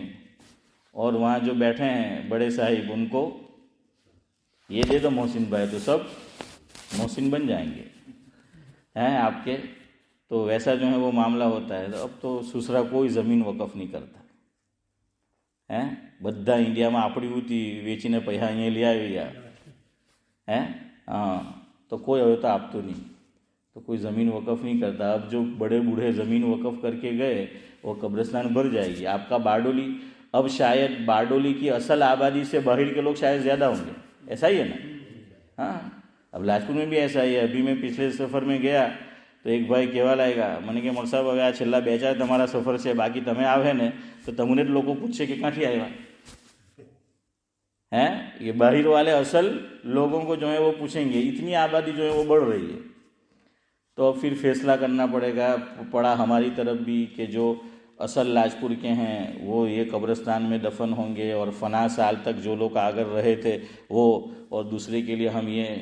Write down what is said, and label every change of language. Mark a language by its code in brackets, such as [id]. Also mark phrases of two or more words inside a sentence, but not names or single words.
[ur] اور وہاں جو بیٹھے ہیں بڑے صاحب, ان کو یہ دے دو محسن بھائی, تو سب محسن بن جائیں گے ہیں آپ کے. تو ویسا جو ہے وہ معاملہ ہوتا ہے. اب تو سسرا کوئی زمین وقف نہیں کرتا ہے. [gu] બધા ઇન્ડિયામાં આપણી ઉતી વેચીને પૈસા અહીંયા લઈ આવ્યા [ur] ہاں, تو کوئی [gu] હવે તો આપતું [ur] نہیں, تو کوئی زمین وقف نہیں کرتا. اب جو بڑے بوڑھے زمین وقف کر کے گئے وہ قبرستان بھر جائے گی. آپ کا بارڈولی, اب شاید بارڈولی کی اصل آبادی سے باہر کے لوگ شاید زیادہ ہوں گے, ایسا ہی ہے نا. ہاں اب لاجپور میں بھی ایسا ہی ہے. ابھی میں پچھلے سفر میں گیا [gu] તો એક ભાઈ કહેવા લાગ્યા મને કે મોર સાહેબ હવે આ છેલ્લા 2-4 તમારા સફર છે, બાકી તમે આવે ને તો તમને જ લોકો પૂછશે કે ક્યાંથી આવ્યા. [ur] یہ باہر والے اصل لوگوں کو جو ہے وہ پوچھیں گے. اتنی آبادی جو ہے وہ بڑھ رہی ہے. تو پھر فیصلہ کرنا پڑا ہماری طرف بھی کہ جو اصل لاجپور کے ہیں وہ یہ قبرستان میں دفن ہوں گے, اور فنا سال تک جو لوگ آگر رہے تھے وہ, اور دوسرے کے لیے ہم یہ.